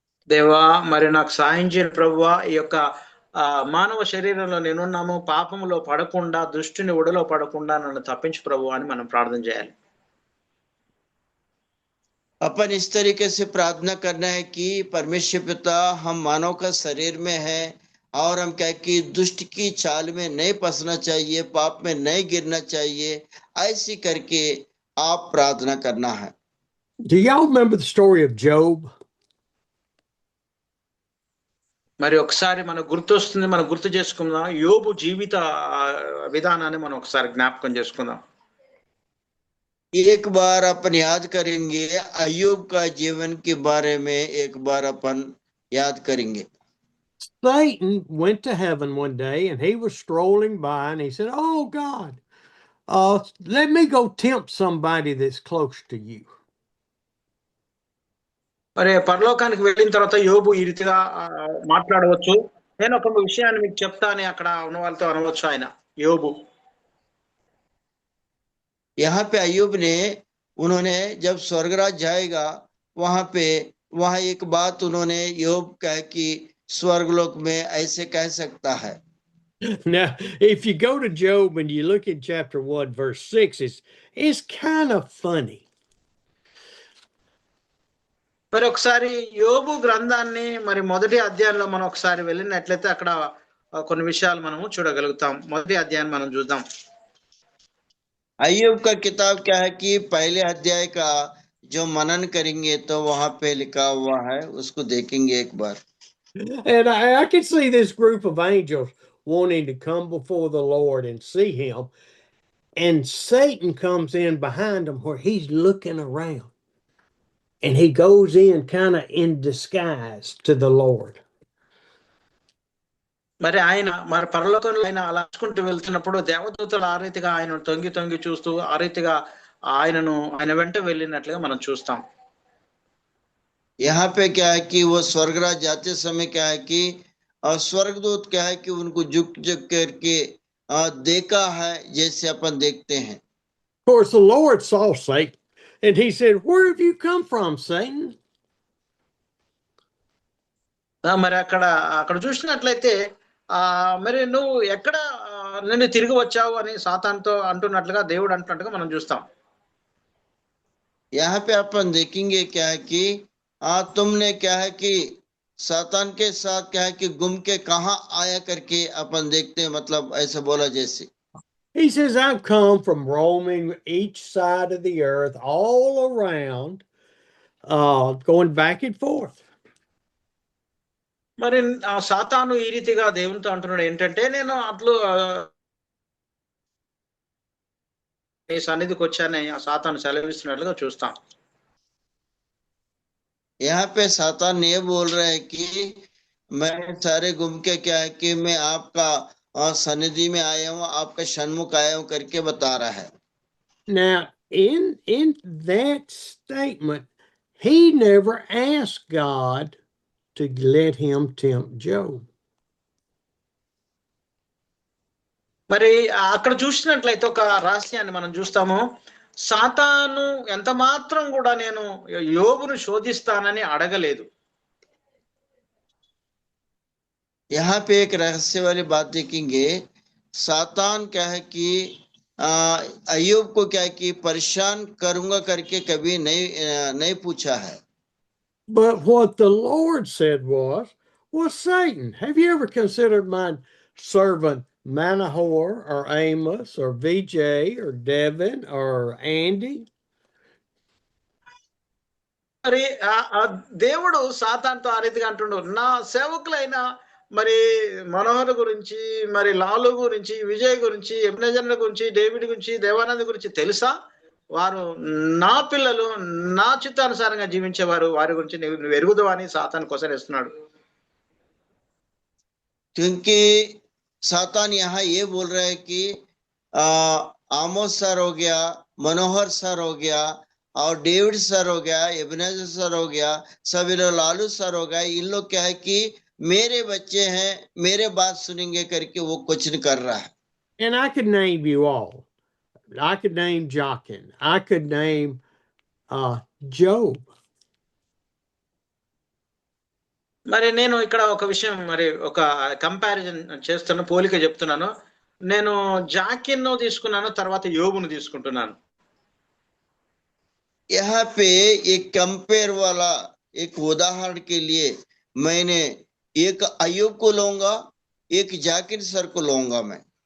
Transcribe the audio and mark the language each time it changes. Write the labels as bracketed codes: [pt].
[te] దేవా, మరి నాకు సాయం చేయని ప్రభువా, ఈ యొక్క మానవ శరీరంలో నేనున్నాము, పాపములో పడకుండా, దుష్టుని ఒడిలో పడకుండా నన్ను తప్పించు ప్రభువా అని మనం ప్రార్థన చేయాలి. [hi] अपन इस तरीके से प्रार्थना करना है कि परमेश्वर पिता, हम मानव का शरीर में है और हम क्या कि दुष्ट की चाल में नहीं फंसना चाहिए, पाप में नहीं गिरना चाहिए, ऐसी करके आप प्रार्थना करना है। [en] Do y'all remember the story of Job? [te] మరి ఒకసారి మనకు గుర్తొస్తుంది, మనం గుర్తు చేసుకుందాం యోబు జీవిత విధానాన్ని మనం ఒకసారి జ్ఞాపకం చేసుకుందాం. [hi] एक बार अपन याद करेंगे अय्यूब का जीवन के बारे में, एक बार अपन याद करेंगे। [en] Satan went to heaven one day and he was strolling by and he said, "Oh God, let me go tempt somebody that's close to you." [te] మరి పరలోకానికి వెళ్ళిన తర్వాత యోబు ఈ రీతిగా మాట్లాడవచ్చు, నేను ఒక విషయాన్ని మీకు చెప్తా అని అక్కడ ఉన్న వాళ్ళతో అనవచ్చు ఆయన యోబు. [hi] यहाँ पे अय्यूब ने, उन्होंने जब स्वर्गराज जाएगा वहां एक बात उन्होंने योग कह कि स्वर्गलोक में ऐसे कह सकता है। [en] Now, if you go to Job and you look in chapter 1, verse 6, it's kind of funny. [te] మరి ఒకసారి యోబు గ్రంథాన్ని మరి మొదటి అధ్యాయంలో మనం ఒకసారి వెళ్ళినట్లయితే అక్కడ కొన్ని విషయాలు మనము చూడగలుగుతాం. మొదటి అధ్యాయం మనం చూద్దాం. [hi] अय्यूब का किताब क्या है कि पहले अध्याय का जो मनन करेंगे तो वहां पे लिखा हुआ है, उसको देखेंगे एक बार। [en] And I can see this group of angels wanting to come before the Lord and see him. And Satan comes in behind him where he's looking around. And he goes in kind of in disguise to the Lord. [te] మరి ఆయన మరి పరలోకంలో ఆయన అలా చూసుకుంటూ వెళ్తున్నప్పుడు దేవదూతలు ఆ రీతిగా ఆయన తొంగి తొంగి చూస్తూ ఆ రీతిగా ఆయన వెంట వెళ్ళినట్లుగా మనం చూస్తాం. [hi] यहाँ पे क्या है कि वो स्वर्गराज जाते समय क्या है कि स्वर्गदूत क्या है कि उनको झुक झुक करके देखा है, जैसे अपन देखते हैं। [en] Of course, the Lord saw Satan and he said, "Where have you come from, Satan?" [te] మరి అక్కడ చూసినట్లయితే మరి నువ్వు ఎక్కడ నిన్ను తిరిగి వచ్చావు అని సాతానుతో అంటున్నట్లుగా దేవుడు అంటున్నట్టుగా మనం చూస్తాం. [hi] यहाँ पे अपन देखेंगे क्या है कि तुमने क्या है कि सातान के साथ क्या है कि गुम के कहाँ आया करके अपन देखते हैं, मतलब ऐसा बोला जैसे। [en] He says, "I've come from roaming each side of the earth, all around, going back and forth." [te] మరి సాతాను ఈ రీతిగా దేవునితో అంటున్నాడు ఏంటంటే, నేను అట్లు నీ సన్నిధికి వచ్చానని ఆ సాతాను సెలవిస్తున్నట్లుగా చూస్తాం. [hi] यहाँ पे सातान ये बोल रहा है कि मैं सारे घूम के क्या है कि मैं आपका सन्निधि में आया हूँ, आपका सन्मुख आया हूँ करके बता रहा है। [en] Now, in that statement, he never asked God to let him tempt Job. [te] మరి అక్కడ చూసినట్లయితే ఒక రహస్యాన్ని మనం చూస్తాము. సాతాను ఎంత మాత్రం కూడా నేను యోబును శోధిస్తానని అడగలేదు. [hi] यहाँ पे एक रहस्य वाली बात देखेंगे, सातान क्या है कि अय्यूब को क्या है कि परेशान करूंगा करके कभी नहीं पूछा है। [en] But what the Lord said was, "Well, Satan, have you ever considered my servant Manoah or Amos or VJ or Devin or Andy?" [te] మరి దేవుడు సాతానుతో ఆ రీతిగా అంటుండు, నా సేవకులైన మరి మనోహర్ గురించి, మరి లాలు గురించి, విజయ్ గురించి, ఎబ్నెజర్ గురించి, డేవిడ్ గురించి, దేవానంద్ గురించి తెలుసా? వారు నా పిల్లలు, నా చిత్తానుసారంగా జీవించేవారు, వారి గురించి నువ్వు ఎరుగుదు అని సాతాను కొసరేస్తున్నాడు. [hi] क्योंकि सातान यहाँ ये बोल रहा है कि आमोस सर हो गया, मनोहर सर हो गया, और डेविड सर हो गया, एबनेजर सर हो गया, सब ये लोग लालू सर हो गया, इन लोग क्या है कि मेरे बच्चे हैं, मेरे बात सुनेंगे करके वो कुछ नहीं कर रहा है। [en] And I could name you all. I could name Jockin. I could name Job. [te] మరి నేను ఇక్కడ ఒక విషయం, మరి ఒక కంపారిజన్ చేస్తున్న, పోలిక చెప్తున్నాను. నేను జాకిన్ను తీసుకున్నాను, తర్వాత యోబును తీసుకుంటున్నాను. [hi] यहाँ पे एक कंपेयर वाला एक उदाहरण के लिए मैंने एक अय्यूब को लूंगा, एक जाकिर सर को लूंगा मैं।